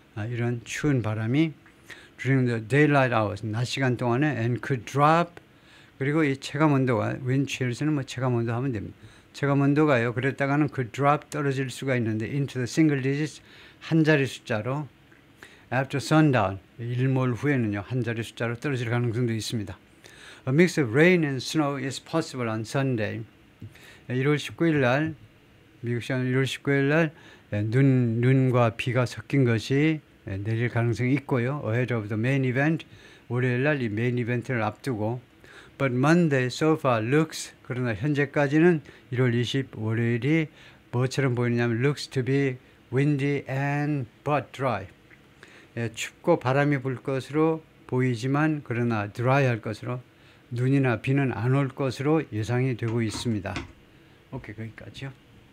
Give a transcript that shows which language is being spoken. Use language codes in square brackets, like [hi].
[ko] 이런 추운 바람이 [en] during the daylight hours, [ko] 낮 시간 동안에 [en] and could drop. [ko] 그리고 이 체감 온도가 wind chills는 뭐 체감 온도 하면 됩니다. 체감 온도가요. 그랬다가는 그 drop 떨어질 수가 있는데 [en] into the single digits [ko] 한 자리 숫자로 [en] after sundown [ko] 일몰 후에는요 한 자리 숫자로 떨어질 가능성도 있습니다. [en] A mix of rain and snow is possible on Sunday. [ko] 1월 19일 날 미국 시간 1월 19일 날 눈과 비가 섞인 것이 내릴 가능성이 있고요. [en] Ahead of the main event [ko] 월요일 날 이 메인 이벤트를 앞두고 [en] But Monday so far looks, [ko] 그러나 현재까지는 1월 20 월요일이 뭐처럼 보이느냐면 [en] looks to be windy and but dry. [ko] 춥고 바람이 불 것으로 보이지만 그러나 dry 할 것으로 눈이나 비는 안 올 것으로 예상이 되고 있습니다. 오케이, 거기까지요.